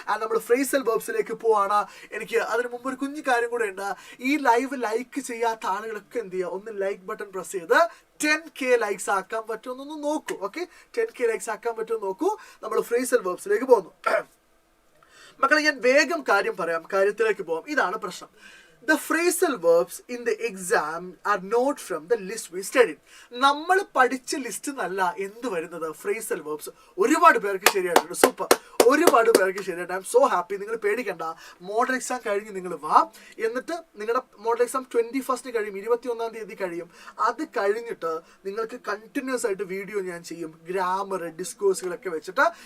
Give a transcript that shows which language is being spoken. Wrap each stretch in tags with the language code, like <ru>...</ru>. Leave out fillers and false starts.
<ml>നമ്മൾ ഫ്രേസൽ വെർബ്സിലേക്ക് പോവാണ്. എനിക്ക് അതിന് മുമ്പ് ഒരു കുഞ്ഞു കാര്യം കൂടെ ഉണ്ട്. ഈ ലൈവ് ലൈക്ക് ചെയ്യാത്ത ആളുകളൊക്കെ എന്ത് ചെയ്യുക? ഒന്ന് ലൈക്ക് ബട്ടൺ പ്രസ് ചെയ്ത് 10K ലൈക്സ് ആക്കാൻ പറ്റുമെന്നൊന്ന് നോക്കൂ. ഓക്കെ, 10K ലൈക്സ് ആക്കാൻ പറ്റുമെന്ന് നോക്കൂ. നമ്മൾ ഫ്രേസൽ വെർബ്സിലേക്ക് പോകുന്നു. മക്കളെ, ഞാൻ വേഗം കാര്യം പറയാം, കാര്യത്തിലേക്ക് പോകാം. ഇതാണ് പ്രശ്നം.</ml> <en>The phrasal verbs in the exam are not from the list we studied.</en> <ml>നമ്മൾ പഠിച്ച ലിസ്റ്റ് നല്ല എന്ത് വരുന്നത്? Phrasal verbs. ഒരുപാട് പേർക്ക് ശരിയായിട്ടുണ്ട്. സൂപ്പർ, ഒരുപാട് പേർക്ക് ശരിയായിട്ട്.</ml> <en>I am so happy.</en> <ml>നിങ്ങൾ പേടിക്കണ്ട. മോഡൽ എക്സാം കഴിഞ്ഞ് നിങ്ങൾ വാ. എന്നിട്ട് നിങ്ങളുടെ മോഡൽ എക്സാം 21 കഴിയും, 21-ാം തീയതി കഴിയും. അത് കഴിഞ്ഞിട്ട് നിങ്ങൾക്ക് കണ്ടിന്യൂസ് ആയിട്ട് വീഡിയോ ഞാൻ ചെയ്യും, ഗ്രാമർ, ഡിസ്കോഴ്സുകളൊക്കെ വെച്ചിട്ട്.</ml>